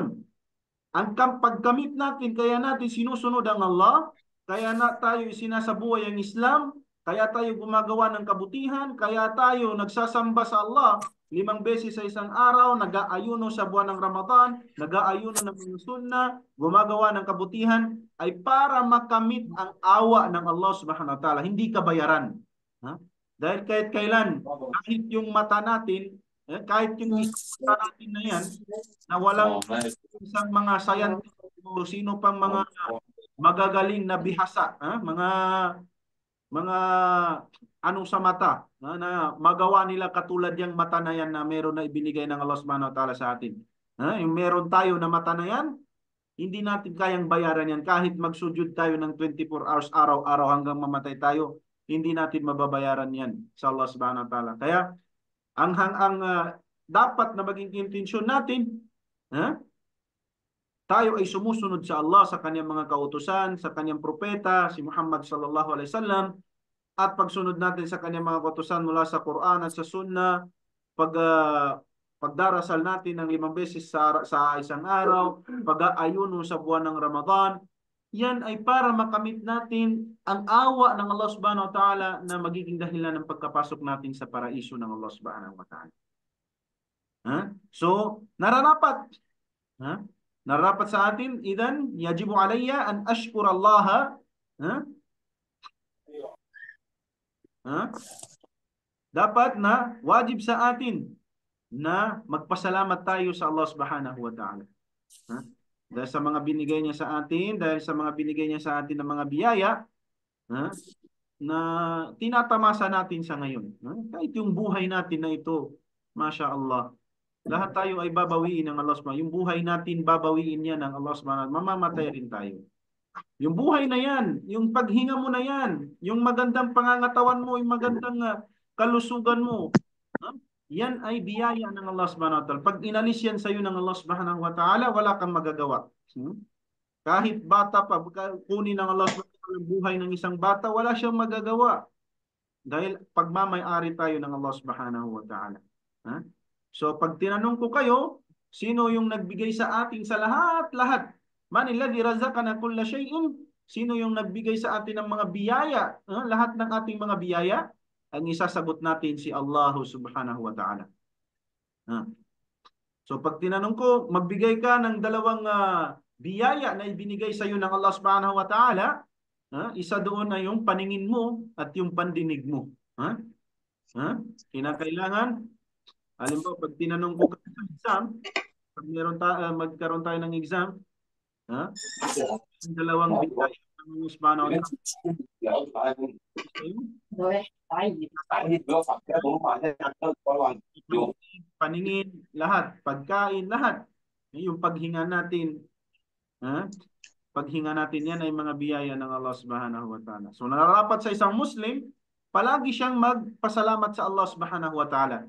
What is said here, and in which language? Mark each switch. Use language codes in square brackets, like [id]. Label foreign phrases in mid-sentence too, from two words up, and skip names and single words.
[tl] Ang pagkamit natin, kaya natin sinusunod ang Allah, kaya na tayo sinasabuhay ang Islam, kaya tayo gumagawa ng kabutihan, kaya tayo nagsasamba sa Allah 5 beses sa isang araw, nag-aayuno sa buwan ng Ramadan, nag-aayuno ng mga sunnah, gumagawa ng kabutihan, ay para makamit ang awa ng Allah [ar] سبحانه وتعالى, [tl] hindi kabayaran. Dahil kahit kailan, kahit yung mata natin, kahit yung mata natin na yan, na walang isang mga scientist o sino pang mga magagaling na bihasa, mga anong sa mata na magawa nila katulad yung mata na yan na meron na ibinigay ng Allah [ar] سبحانه وتعالى [tl] sa atin. Yung meron tayo na mata na yan, hindi natin kayang bayaran yan. Kahit magsujud tayo ng 24 hours araw-araw hanggang mamatay tayo, hindi natin mababayaran yan sa Allah [ar] سبحانه وتعالى. [tl] Kaya ang dapat na maging intensyon natin, tayo ay sumusunod sa Allah, sa kanyang mga kautusan, sa kanyang propeta, si Muhammad [ar] صلى الله عليه وسلم, [tl] at pagsunod natin sa kanyang mga kautusan mula sa Quran at sa Sunnah, pagdarasal natin ng 5 beses sa isang araw, pag-aayuno sa buwan ng Ramadan, yan ay para makamit natin ang awa ng Allah [ar] سبحانه وتعالى [tl] na magiging dahilan ng pagkapasok natin sa paraiso ng Allah [ar] سبحانه وتعالى. [tl] So, nararapat. Nararapat sa atin, [ar] إذن، يجب علي أن أشكر الله. [tl] Dapat na wajib sa atin na magpasalamat tayo sa Allah [ar] سبحانه وتعالى. [tl] Dahil sa mga binigay niya sa atin, dahil sa mga binigay niya sa atin ng mga biyaya, na tinatamasa natin sa ngayon. Kahit yung buhay natin na ito, [ar] ما شاء الله, [tl] lahat tayo ay babawiin ng Allah subhanahu. Yung buhay natin, babawiin niya ng Allah subhanahu. Mamamatay rin tayo. Yung buhay na yan, yung paghinga mo na yan, yung magandang pangangatawan mo, yung magandang kalusugan mo, yan ay biyaya ng Allah [ar] سبحانه وتعالى. [tl] Pag inalis yan sa iyo ng Allah [ar] سبحانه وتعالى, [tl] wala kang magagawa. Kahit bata pa, kunin ng Allah [ar] سبحانه وتعالى [tl] ang buhay ng isang bata, wala siyang magagawa. Dahil pagmamay-ari tayo ng Allah [ar] سبحانه وتعالى. [tl] So pag tinanong ko kayo, sino yung nagbigay sa atin sa lahat-lahat? [ar] من الذي رزقنا كل شيء? [tl] Sino yung nagbigay sa atin ng mga biyaya? Lahat ng ating mga biyaya? Ang isasagot natin si Allah [ar] سبحانه وتعالى. [tl] So pag tinanong ko, magbigay ka ng dalawang biyaya na ibinigay sa iyo ng Allah [ar] سبحانه وتعالى, [tl] isa doon ay yung paningin mo at yung pandinig mo. Kinakailangan, halimbawa pag tinanong ko ka sa exam, pag magkaroon tayo ng exam, yung dalawang biyaya ng Allah [ar] سبحانه وتعالى, [tl] paningin, lahat, pagkain, lahat. Yung paghinga natin, paghinga natin yan ay mga biyaya ng Allah [ar] سبحانه وتعالى. [tl] So nararapat sa isang Muslim, palagi siyang magpasalamat sa Allah [ar] سبحانه وتعالى.